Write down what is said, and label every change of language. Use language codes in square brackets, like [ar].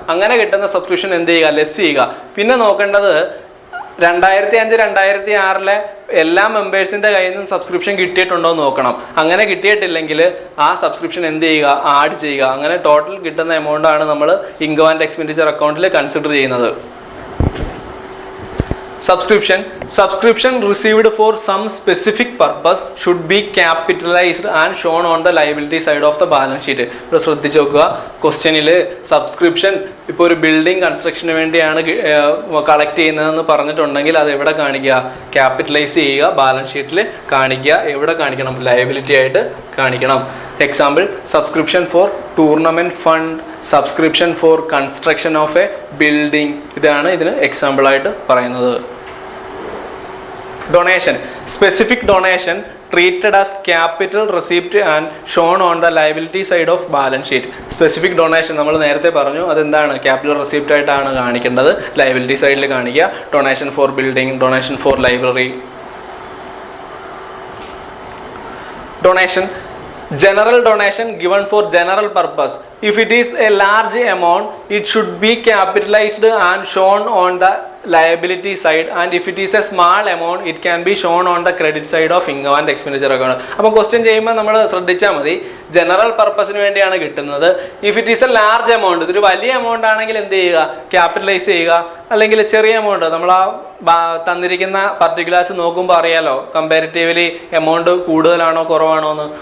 [ml] അങ്ങനെ കിട്ടുന്ന സബ്സ്ക്രിപ്ഷൻ എന്ത് ചെയ്യുക, ലെസ് ചെയ്യുക. പിന്നെ നോക്കേണ്ടത് 2005, 2006 എല്ലാ മെമ്പേഴ്സിന്റെ കയ്യിൽ നിന്നും സബ്സ്ക്രിപ്ഷൻ കിട്ടിയിട്ടുണ്ടോ എന്ന് നോക്കണം. അങ്ങനെ കിട്ടിയിട്ടില്ലെങ്കിൽ ആ സബ്സ്ക്രിപ്ഷൻ എന്ത് ചെയ്യുക, ആഡ് ചെയ്യുക. അങ്ങനെ ടോട്ടൽ കിട്ടുന്ന എമൗണ്ട് ആണ് നമ്മൾ ഇൻകം ആൻഡ് എക്സ്പെൻഡിച്ചർ അക്കൗണ്ടിൽ കൺസിഡർ ചെയ്യുന്നത്. [en] Subscription received for some specific purpose should be capitalized and shown on the liability side of the balance sheet. [ml] ഇപ്പോൾ ശ്രദ്ധിച്ച് നോക്കുക, ക്വസ്റ്റ്യനിൽ സബ്സ്ക്രിപ്ഷൻ ഇപ്പോൾ ഒരു ബിൽഡിംഗ് കൺസ്ട്രക്ഷന് വേണ്ടിയാണ് കളക്ട് ചെയ്യുന്നതെന്ന് പറഞ്ഞിട്ടുണ്ടെങ്കിൽ അത് എവിടെ കാണിക്കുക, ക്യാപിറ്റലൈസ് ചെയ്യുക, ബാലൻസ് ഷീറ്റിൽ കാണിക്കുക. എവിടെ കാണിക്കണം, ലയബിലിറ്റി ആയിട്ട് കാണിക്കണം. Example, [en] subscription for tournament fund, subscription for construction of a building, [ml] ഇതാണ് ഇതിന് എക്സാമ്പിൾ ആയിട്ട് പറയുന്നത്. [en] Donation, specific donation treated as capital receipt and shown on the liability side of balance sheet. Specific donation നമ്മൾ നേരത്തെ പറഞ്ഞു, അതെന്താണ്, capital receipt ആയിട്ടാണ് കാണിക്കേണ്ടത്, liability സൈഡിൽ കാണിക്കുക. Donation for building, donation for library. Donation, general donation given for general purpose. If it is a large amount, it should be capitalized and shown on the liability side, and if it is a small amount, it can be shown on the credit side of income and expenditure account. [ml] അപ്പോൾ question ചെയ്യുമ്പോൾ നമ്മൾ ശ്രദ്ധിച്ചാൽ മതി, general പർപ്പസിന് വേണ്ടിയാണ് കിട്ടുന്നത്. [en] if it is a large amount, [ml] ഇതൊരു വലിയ എമൗണ്ട് ആണെങ്കിൽ എന്ത് ചെയ്യുക, ക്യാപിറ്റലൈസ് ചെയ്യുക. അല്ലെങ്കിൽ ചെറിയ എമൗണ്ട്, നമ്മൾ ആ തന്നിരിക്കുന്ന പർട്ടിക്കുലേഴ്സ് നോക്കുമ്പോൾ അറിയാലോ കമ്പാരിറ്റീവ്ലി എമൗണ്ട് കൂടുതലാണോ കുറവാണോ എന്ന്.